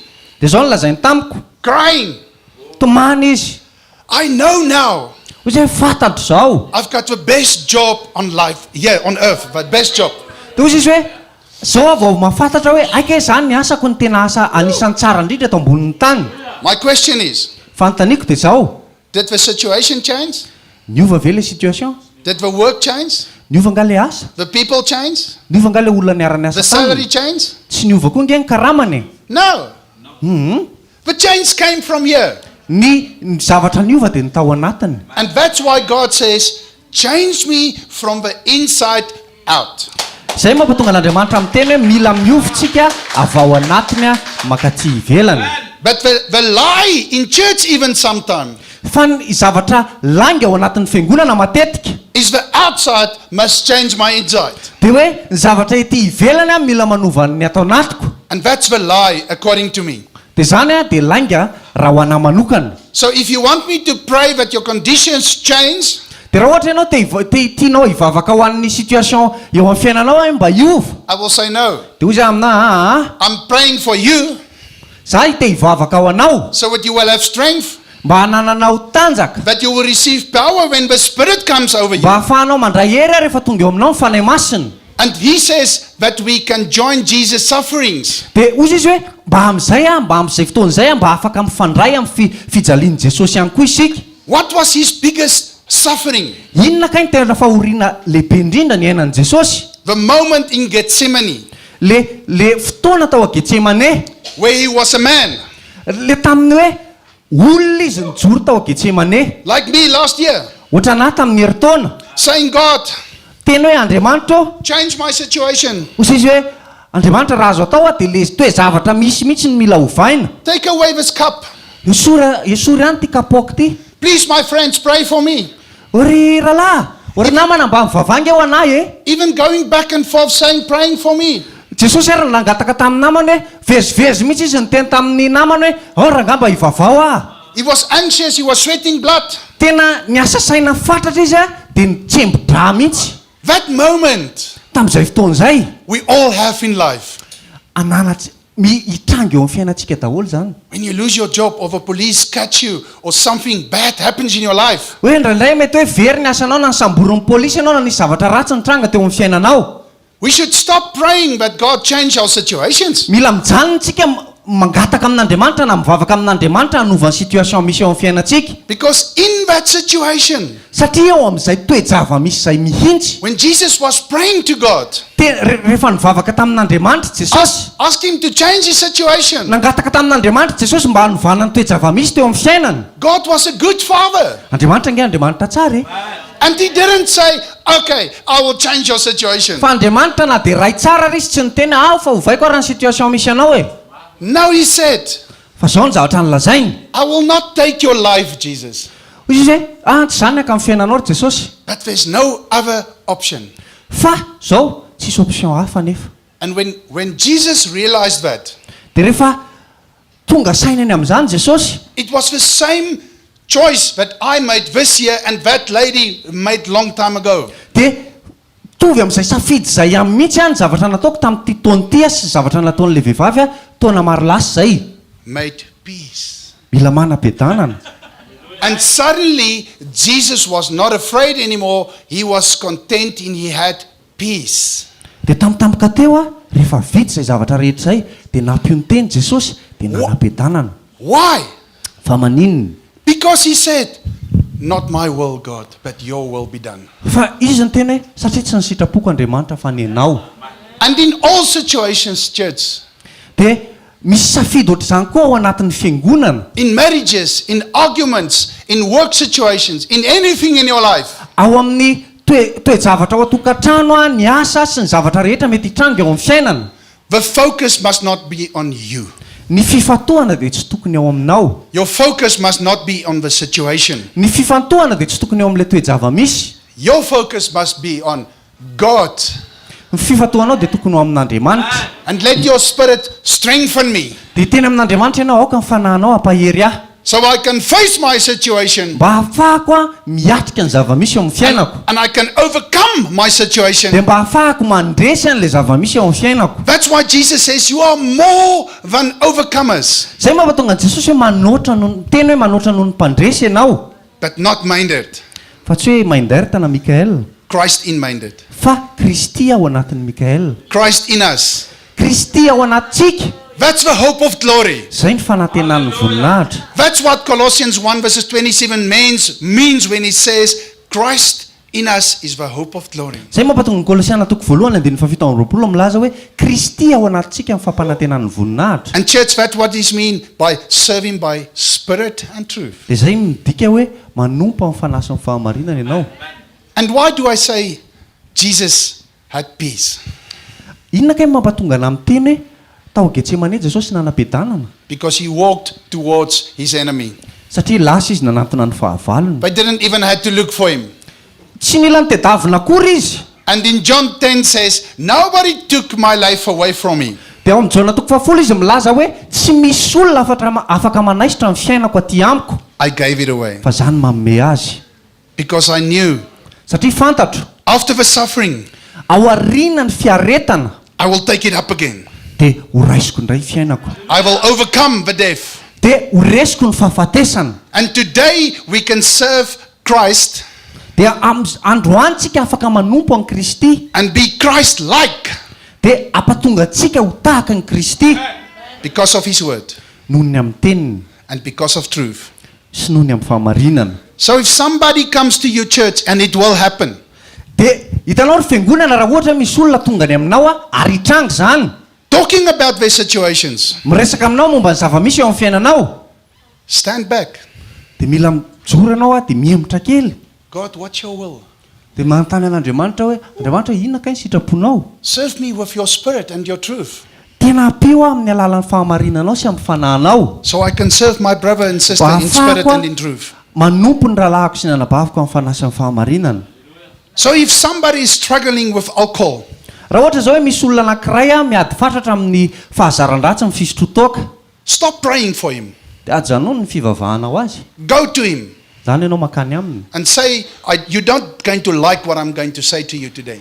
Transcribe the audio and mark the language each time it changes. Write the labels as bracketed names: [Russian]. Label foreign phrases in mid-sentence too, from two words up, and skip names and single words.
[Malagasy] Dia zao nolazainy tamiko. [English] crying, [Malagasy] Tomany izy. [English] I know now [Malagasy] Ozy hoe fantatro zao. [English] I've got the best job on life, here on earth, the best job. [Malagasy] Dia ozy izy hoe zao vao mahafantatra hoe aika zany ny asako ny tena asa anisan'ny tsara indrindra eto ambonin'ny tany. [English] My question is, [Malagasy] Fanontaniako dia zao. [English] did the situation change? [Malagasy] Niova ve le situation? [English] Did the work change? [Malagasy] Niova nga le asa? [English] The people change? [Malagasy] Niova nga le olona niara-ny [English] The [Malagasy] asa [English] salary [Malagasy] taminy? [English] change? [Malagasy] Tsy niova koa nge ny karamany. [English] No. The change came from here. [Malagasy] Ny zavatra niova dia ny tao anatiny. [English] And that's why God says, change me from the inside out. [Malagasy] Zay mampatonga l'Andriamanitra miteny hoe mila miovitsika avy ao anatiny a makaty ivelany. [English] But the lie in church even sometimes [Malagasy] Fa ny zavatra langa ao anatin'ny fiangonana matetika [English] is the outside must change my inside. [Malagasy] dia hoe ny zavatra ety ivelany a mila manova ny atao anatiko. [English] And that's the lie according to me. [Malagasy] Dia zany a dia langa raha ho anahy manokana. [English] So if you want me to pray that your conditions change, [Malagasy] Dia raha ohatra ianao tianao hivavaka ho an'ny situation eo amin'ny fiainanao hoe mba hiova. [English] I will say no. [Malagasy] Dia hoy izy aminahy [English] I'm praying for you [Malagasy] za te hivavaka ao anao [English] so that you will have strength, [Malagasy] mba hanananao tanjaka [English] that you will receive power when the Spirit comes over you. [Malagasy] mba hahafahanao mandray hery rehefa tonga eo aminao ny fanahy masina. [English] And he says that we can join Jesus' sufferings. [Malagasy] Dia ozy izy hoe mba amin'izay mba amin'izay fotoan'izay mba afaka mifandray amin'ny fijalian'i Jesosy ihany koa isika. [English] What was his biggest suffering? [Malagasy] Inona kay ny tena fahoriana lehibe indrindra ny ainan'i Jesosy? [English] The moment in Gethsemane, [Malagasy] Le fotoana tao a Getsemane, [English] where he was a man, [Malagasy] le tamin'ny hoe olona izy nijoro tao a Getsemane. [English] like me last year, [Malagasy] Ohatra anahy tamin'ny herintaona, [English] saying, God, [Malagasy] tena hoe Andriamanitra, [English] change my situation. [Malagasy] ozy izy hoe Andriamanitra raha azo atao dia le toe zavatra misy mihitsy ny mila hovaina. [English] Take away this cup. [Malagasy] Esory ihany ty kapoaka ty. [English] Please, my friends, pray for me. [Malagasy] Ory rahalahy, ory namana mba mivavanga eo anahy e. [English] Even going back and forth saying, praying for me. [Malagasy] Jesosy ary nangataka tamin'ny namany hoe vezivezy mihitsy izy niteny tamin'ny namany hoe rangamba hivavao ah. [English] He was anxious, he was sweating blood. [Malagasy] Tena niasa saina fatratra izy dia nitsembo-dra mihitsy. [English] That moment [Malagasy] Tamin'izay fotoan'izay [English] we all have in life. [Malagasy] hitrango eo amin'ny fiainantsika daholo zany. [English] When you lose your job or the police catch you or something bad happens in your life. [Malagasy] Hoe indraindray mety hoe very ny asanao na nisamborin'ny polisy ianao na nisy zavatra ratsy nitranga teo amin'ny fiainanao. [English] We should stop praying that God change our situations. [Malagasy] Mila mijanona tsika mangataka amin'Andriamanitra na mivavaka amin'Andriamanitra hanova ny situation misy eo amin'ny fiainantsika. [English] Because in that situation, [Malagasy] Satria eo amin'izay toe-java misy izay mihintsy. [English] when Jesus was praying to God, [Malagasy] Rehefa nivavaka tamin'Andriamanitra Jesosy, [English] ask him to change his situation. [Malagasy] nangataka tamin'Andriamanitra Jesosy mba hanovana ny toe-java misy teo amin'ny fiainany. [English] God was a good father. [Malagasy] Andriamanitra nge Andriamanitra tsara e. [English] And he didn't say, okay, I will change your situation. [Malagasy] Fa Andriamanitra na dia ray tsara izy tsy niteny fa hovaiko ary ny situation misy anao e. [English] No, he said, [Malagasy] Fa zao ny zavatra nylazainy. [English] I will not take your life, Jesus. [Malagasy] Izy hoe tsy zany aka amin'ny fiainanao Jesosy. [English] But there's no other option. [Malagasy] Fa zao tsisy option hafa nefa. [English] And when Jesus realized that, [Malagasy] Dia rehefa tonga sainany amin'izany Jesosy, [English] it was the same choice that I made this year and that lady made long time ago. [Malagasy] dia tovy amin'izay safidy izay amin'ny mihitsy ny zavatra nataoko tamin'ity taona ity sy zavatra nataon'ilay vehivavy taona maro lasa izay. [English] Made peace. [Malagasy] Mila manam-piadanana. [English] And suddenly, Jesus was not afraid anymore. He was content and he had peace. [Malagasy] Dia tampotampoka teo rehefa vita izay zavatra rehetra izay dia nampio ny teny Jesosy dia nanam-piadanana. [English] Why? [Malagasy] Fa maninona? [English] Because he said, not my will, God, but your will be done. [Malagasy] Fa izy ny tena hoe satria tsy ny sitrapoko Andriamanitra fa ny anao. [English] And in all situations, church, [Malagasy] Dia misy safidy ohatr'izany koa ao anatin'ny fiangonana. [English] in marriages, in arguments, in work situations, in anything in your life, [Malagasy] Ao amin'ny toe-javatra ao an-tokantrano ny asa sy ny zavatra rehetra mety hitrango eo amin'ny fiainana. [English] the focus must not be on you. [Malagasy] Ny fifatohana dia tsy tokony ao aminao. [English] Your focus must not be on the situation. [Malagasy] Ny fifantohana dia tsy tokony ao amin'ilay toe-java misy. [English] Your focus must be on God. [Malagasy] Ny fifatohanao dia tokony ao amin'Andriamanitra. [English] And let your spirit strengthen me [Malagasy] Dia teny amin'Andriamanitra ianao aoka mifanahinao hampahery ahy. [English] so I can face my situation [Malagasy] Mba ahafahako miatrika ny zava-misy eo amin'ny fiainako. [English] and I can overcome my [Malagasy] Dia [English] situation. [Malagasy] mba ahafahako mandresy an'ilay zava-misy eo amin'ny fiainako. [English] That's why Jesus says you are more than overcomers, [Malagasy] Zay mampatonga an Jesosy hoe manoatra noho teny hoe manoatra noho ny mpandresy ianao. [English] but not minded. [Malagasy] Fa tsy hoe Mendert na Mikael. [English] Christ in minded. [Malagasy] Fa Kristy ao anatin'ny Mikael. [English] Christ in us. [Malagasy] Kristy ao anatintsika. [English] That's the hope of glory. [Malagasy] Zay ny fanantenan'ny voninahitra. [English] That's what Colossians 1 verses 27 means when he says Christ in us is the hope of glory. [Malagasy] Zay mampatonga ny Kolosiana toko voalohany andin'ny fafito amby roapolo milaza hoe Kristy ao anatintsika amin'ny fampanantenan'ny voninahitra. [English] And church, that's what this means by serving by spirit and truth. [Malagasy] Dia zay midika hoe manompa amin'ny fanasany fahamarinana ianao. [English] And why do I say Jesus had peace? [Malagasy] Inona kay mampatonga anahy miteny hoe tao Getsemane Jesosy nanam-piadanana? [English] Because he walked towards his enemy. [Malagasy] Satria lasa izy nanantona ny fahavalony. [English] They didn't even have to look for him. [Malagasy] Tsy mila nitedavina akory izy. [English] And in John 10 says, nobody took my life away from me. [Malagasy] Dia ao amin'ny Jona toko fahafolo izy milaza hoe tsy misy olona afaka manaisitra ny fiainako aty amiko. [English] I gave it away. [Malagasy] Fa zany manome azy. [English] Because I knew [Malagasy] Satria fantatro [English] after the suffering, [Malagasy] ao aoriana ny fiaretana [English] I will take it up again. [Malagasy] dia horaisiko indray fiainako. [English] I will overcome the death. [Malagasy] Dia horesiko ny fahafatesana. [English] And today we can serve Christ [Malagasy] dia androany tsika afaka manompo an Kristy [English] and be Christ-like [Malagasy] dia ampatonga antsika ho tahaka ny Kristy [English] because of His word [Malagasy] noho ny amin'ny teniny [English] and because of truth. [Malagasy] sy noho ny amin'ny fahamarinana. [English] So if somebody comes to your church, and it will happen, [Malagasy] Dia hitanao ry fiangonana raha ohatra misy olona tonga any aminao ary hitranga zany [English] talking about their situations, [Malagasy] miresaka aminao momba ny zava-misy eo amin'ny fiainanao [English] stand back. [Malagasy] dia mila mijoro ianao dia mihemitra kely [English] God, what's your will? [Malagasy] dia manontany an'Andriamanitra hoe Andriamanitra inona kay ny sitraponao [English] Serve me with your spirit and your truth, [Malagasy] tena ampio amin'ny alalan'ny fahamarinanao sy amin'ny fanahinao [English] so I can serve my brother and sister in spirit and in truth. [Malagasy] manompo ny rahalahako sy ny anabaviko amin'ny fanahy sy ny fahamarinana. [English] So if somebody is struggling with alcohol, [Malagasy] raha ohatra zao hoe misy olona anankiray miady fatratra amin'ny fahazaran-dratsy amin'ny fisotrotoaka [English] stop praying for him. [Malagasy] dia ajanao ny fivavahanao azy [English] Go to him [Malagasy] zany ianao makany aminy [English] and say, you're not going to like what I'm going to say to you today,